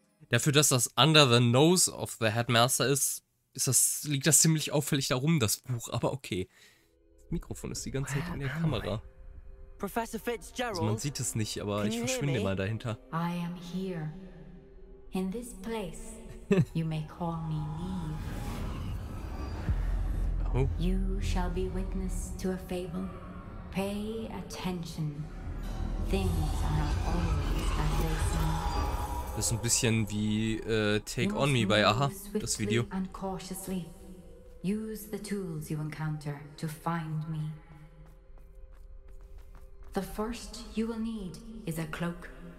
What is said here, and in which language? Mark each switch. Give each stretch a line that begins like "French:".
German: Dafür, dass das
English: Under the Nose of the Headmaster
German: ist, liegt das ziemlich auffällig darum, das Buch. Aber okay. Das Mikrofon ist die ganze Zeit in der Kamera. Professor Fitzgerald. Also man sieht es nicht, aber ich verschwinde mal dahinter.
English: I am here. In this place, you may call me Neve. Oh. You shall be witness to a fable. Pay attention. Things are not always as they seem.
German: Das ist ein bisschen wie Take On Me bei Aha, das Video.
English: And cautiously. Use the tools you encounter to find me. The first you will need is a cloak.